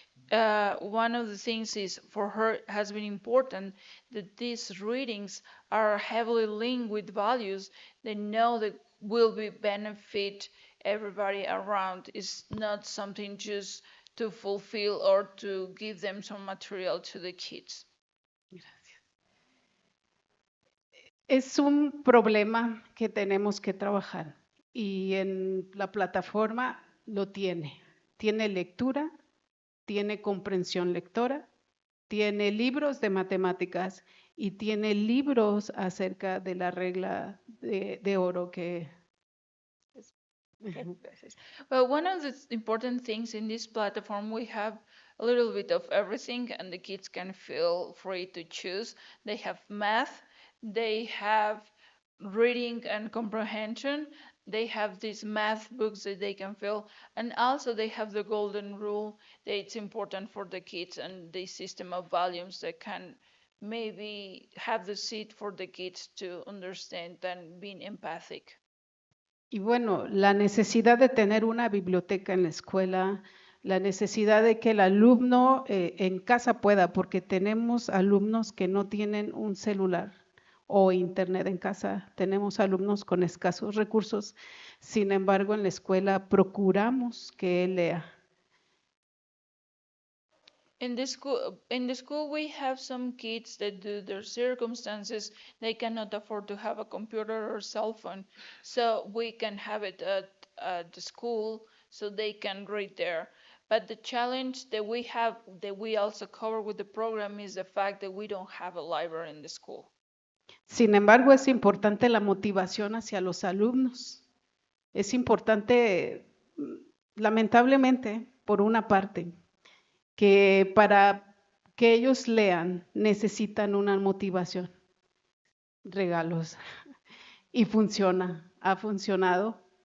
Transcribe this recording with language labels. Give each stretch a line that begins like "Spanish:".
English: One of the things is for her has been important that these readings are heavily linked with values. They know that will be benefit everybody around. It's not something just to fulfill or to give them some material to the kids.
Spanish: Es un problema que tenemos que trabajar y en la plataforma lo tiene. Tiene lectura, tiene comprensión lectora, tiene libros de matemáticas y tiene libros acerca de la regla de oro que...
English: Well, one of the important things in this platform, we have a little bit of everything, and the kids can feel free to choose. They have math, they have reading and comprehension, they have these math books that they can fill, and also they have the golden rule that it's important for the kids, and the system of values that can maybe have the seed for the kids to understand and being empathic.
Spanish: Y bueno, la necesidad de tener una biblioteca en la escuela, la necesidad de que el alumno en casa pueda, porque tenemos alumnos que no tienen un celular o internet en casa, tenemos alumnos con escasos recursos, sin embargo en la escuela procuramos que él lea.
English: In the school, we have some kids that, due to their circumstances, they cannot afford to have a computer or cell phone, so we can have it at the school, so they can read there. But the challenge that we have, that we also cover with the program, is the fact that we don't have a library in the school.
Spanish: Sin embargo, es importante la motivación hacia los alumnos. Es importante, lamentablemente, por una parte, que para que ellos lean necesitan una motivación, regalos, y funciona, ha funcionado.